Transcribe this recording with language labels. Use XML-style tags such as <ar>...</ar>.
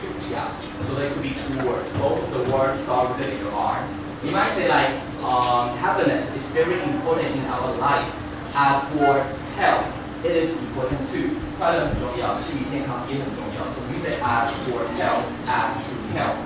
<en>Yeah. So they could be two words. Both of the words start with a letter R. You might say like happiness is very important in our life. As for health, it is important too.</en> <zh>快乐很重要，心理健康也很重要。</zh> <en>So we say as for health, as to health.</en>